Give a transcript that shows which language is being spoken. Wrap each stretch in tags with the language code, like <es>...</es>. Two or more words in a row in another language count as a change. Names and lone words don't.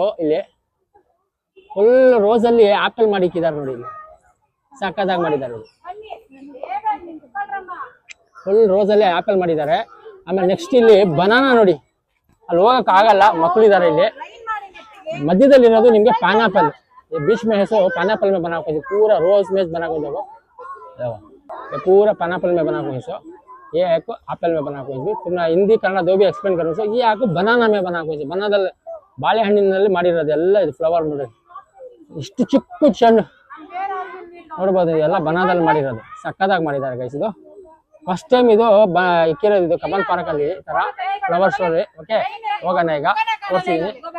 <kn>ಇಲ್ಲಿ</kn> <en>full rose</en> <kn>ಅಲ್ಲಿ ಆಪಲ್ ಮಾಡಿಕ್ಕಿದ್ದಾರೆ ನೋಡಿ, ಇಲ್ಲಿ ಸಕ್ಕತ್ತಾಗಿ ಮಾಡಿದ್ದಾರೆ.</kn> <en>full rose</en> <kn>ಅಲ್ಲಿ ಆಪಲ್ ಮಾಡಿದ್ದಾರೆ. ಆಮೇಲೆ ನೆಕ್ಸ್ಟ್ ಇಲ್ಲಿ ಬನಾನಾ ನೋಡಿ, ಅಲ್ಲಿ ಹೋಗಕ್ ಆಗಲ್ಲ, ಮಕ್ಕಳಿದ್ದಾರೆ ಇಲ್ಲಿ. ಮಧ್ಯದಲ್ಲಿ ಇರೋದು ನಿಮ್ಗೆ ಪೈನಾಪಲ್.</kn> <hi>ये बीच में है सो पाइनएप्पल में बना हुआ है, पूरा रोज में बना हुआ देखो, ये पूरा पाइनएप्पल में बना हुआ है। सो ये आपको एप्पल में बना हुआ है। तुमने हिंदी कन्नड़ दो भी एक्सप्लेन करो। सो ये आपको बनाना में बना हुआ है,</hi> <kn>बनाದಲ್ಲಿ ಬಾಳೆಹಣ್ಣಿನಲ್ಲಿ ಮಾಡಿರೋದು ಎಲ್ಲ ಇದು ಫ್ಲವರ್ ನೋಡಿ, ಇಷ್ಟು ಚಿಕ್ಕ ಚೆಂಡು ನೋಡ್ಬೋದು, ಎಲ್ಲ ಬನಾದಲ್ಲಿ ಮಾಡಿರೋದು, ಸಕ್ಕತ್ತಾಗಿ ಮಾಡಿದ್ದಾರೆ ಗೈಸ್. ಇದು</kn> <en>first time</en> <kn>ಇದು ಇಕ್ಕಿರೋದು, ಇದು ಕಬ್ಬನ್ ಪಾರ್ಕ್ ಅಲ್ಲಿ ಈ ತರ</kn> <en>flower show.</en> <kn>ಓಕೆ ಹೋಗೋಣ ಈಗ, ತೋರಿಸ್ತೀನಿ.</kn>